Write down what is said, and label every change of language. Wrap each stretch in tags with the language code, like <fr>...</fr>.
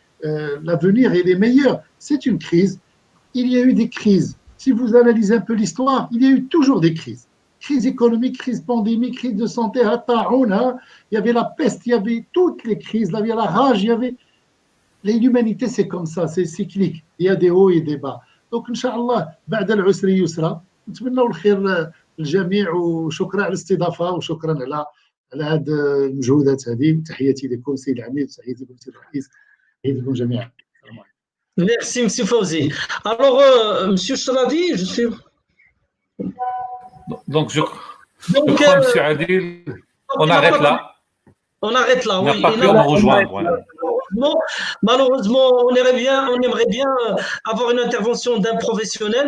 <fr>L'avenir est les meilleurs. C'est une crise. Il y a eu des crises. Si vous analysez un peu l'histoire, il y a eu toujours des crises. Crise économique, crise pandémique, crise de santé, il y avait la peste, il y avait toutes les crises, il y avait la rage, il y avait… L'humanité, c'est comme ça, c'est cyclique. Il y a des hauts et des bas.</fr> <ar>Donc, Inch'Allah, بعد العسر يسرا. نتمنى الخير للجميع وشكرا على الاستضافة وشكرا على هذه المجهودات هذه. تحياتي لكم سيد العميد، تحياتي لكم سيد الرئيس، تحياتي لكم جميعا.</ar> <fr>Merci, monsieur Fawzi. Alors, monsieur Cherradi, je suis… Donc, je crois, monsieur Adil, on arrête là. On arrête là, on oui. n'a pas pu nous rejoindre. Voilà. Malheureusement, on aimerait bien avoir une intervention d'un professionnel.</fr>